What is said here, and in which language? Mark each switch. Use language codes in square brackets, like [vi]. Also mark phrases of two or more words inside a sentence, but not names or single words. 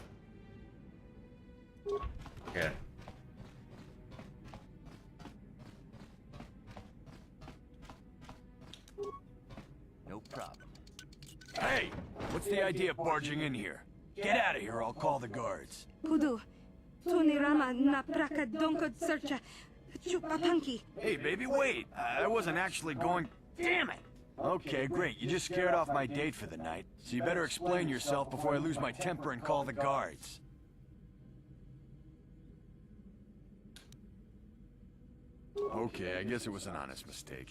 [en] Okay. No problem. Hey! What's the idea of barging in here? Get out of here, I'll call the guards. Pudu. Tunirama na praka donkod searcha. chupapanki. Hey, baby, wait. I wasn't actually going... Damn it! Okay, great. You just scared off my date for the night. So you better explain yourself before I lose my temper and call the guards. Okay, I guess it was an honest mistake.